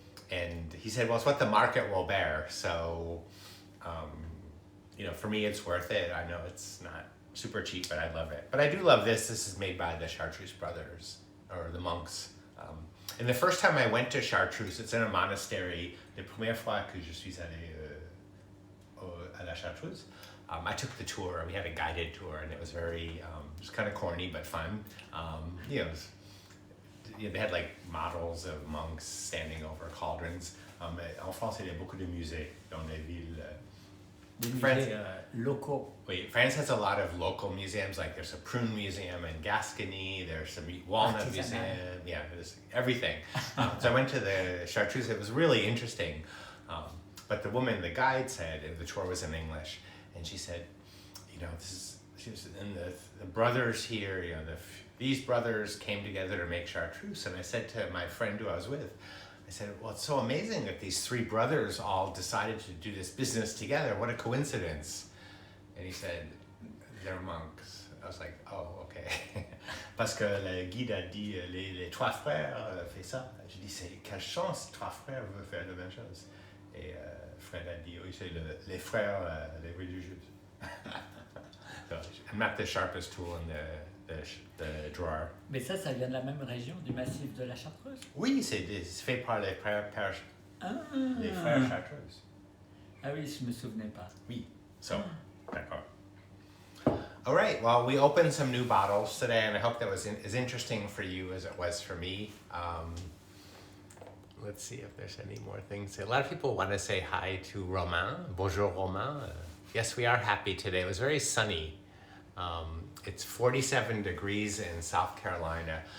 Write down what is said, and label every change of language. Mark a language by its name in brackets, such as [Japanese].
[English] And he said, well, it's what the market will bear. So, you know, for me, it's worth it. I know it's not super cheap, but I love it. But I do love this. This is made by the Chartreuse brothers, or the monks. And the first time I went to Chartreuse, it's in a monastery. [French] La première fois que je suis allé à la Chartreuse, [English] I took the tour. We had a guided tour, and it was very, it was kind of corny but fun. You know, they had like models of monks standing over cauldrons. [French] En France, il y a beaucoup de musées dans les villes. Des [English] France, [French] musées locaux. [English] Wait, France has a lot of local museums. Like there's a prune museum in Gascony. There's a walnut [French] Artisanal. [English] museum. Yeah, there's everything. So I went to the Chartreuse. It was really interesting. But the woman, the guide said, the tour was in English, and she said, you know, she was, and the brothers here, you know, these brothers came together to make Chartreuse. And I said to my friend who I was with, I said, well, it's so amazing that these three brothers all decided to do this business together. What a coincidence. And he said, they're monks. I was like, oh, okay. [French] Parce que le guide a dit, les trois frères fait ça. J'ai dit, c'est quelle chance, trois frères veulent faire la même chose. Et Fred a dit, oui, c'est les frères, les religieux. [English] So, I'm not the sharpest tool in the drawer. [French] Mais ça vient de la même région, du massif de la Chartreuse. Oui, c'est fait par les frères Chartreuse. Ah oui, je me souvenais pas. Oui, so, d'accord. [English] All right, well, we opened some new bottles today, and I hope that was as interesting for you as it was for me. Let's see if there's any more things. A lot of people want to say hi to Romain. Bonjour, Romain. Yes, we are happy today. It was very sunny. It's 47 degrees in South Carolina.